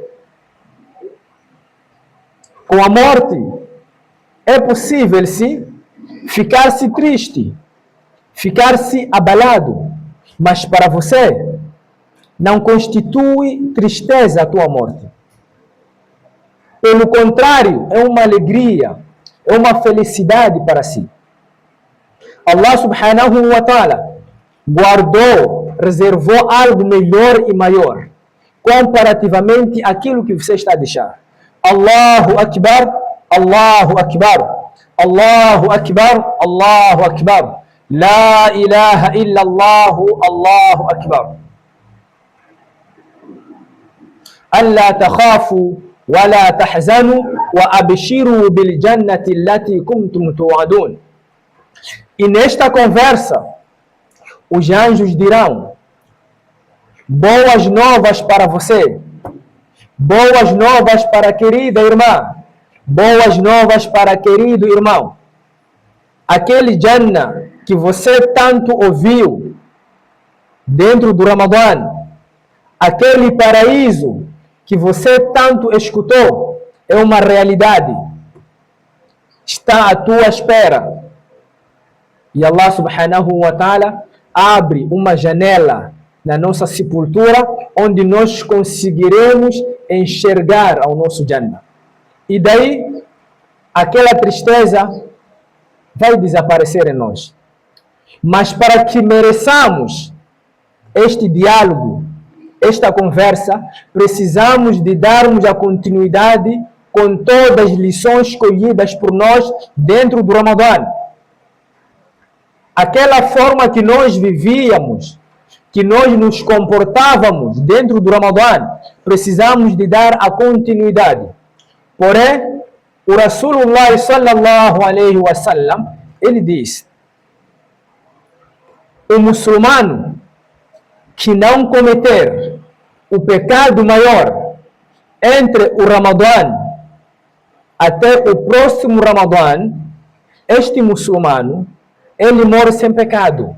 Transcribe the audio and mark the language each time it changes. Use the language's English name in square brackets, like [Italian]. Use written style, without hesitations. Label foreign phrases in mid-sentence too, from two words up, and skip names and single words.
[Portuguese] Com a morte, é possível, sim, ficar-se triste, ficar-se abalado, mas para você não constitui tristeza a tua morte. Pelo contrário, é uma alegria, é uma felicidade para si. [Arabic] الله سبحانه وتعالى [Portuguese] guardou, reservou algo melhor e maior, comparativamente àquilo que você está a deixar. [Arabic] الله أكبر، الله أكبر، الله أكبر، الله أكبر. لا إله إلا الله، الله أكبر. ألا تخافوا ولا تحزنوا وأبشروا بالجنة التي كنتم توعدون. [Portuguese] E nesta conversa, os anjos dirão: boas novas para você, boas novas para a querida irmã, boas novas para querido irmão. Aquele Jannah que você tanto ouviu dentro do Ramadã, aquele paraíso que você tanto escutou, é uma realidade. Está à tua espera. E [Arabic] الله سبحانه وتعالى [Portuguese] abre uma janela na nossa sepultura, onde nós conseguiremos enxergar ao nosso Jannah. E daí, aquela tristeza vai desaparecer em nós. Mas para que mereçamos este diálogo, esta conversa, precisamos de darmos a continuidade com todas as lições escolhidas por nós dentro do Ramadã. aquela forma que nós vivíamos, que nós nos comportávamos dentro do Ramadã, precisamos de dar a continuidade. Porém, o [Arabic] رسول الله صلى الله عليه وسلم, [Portuguese] ele diz: o muçulmano que não cometer o pecado maior entre o Ramadã até o próximo Ramadã, este muçulmano, ele morre sem pecado.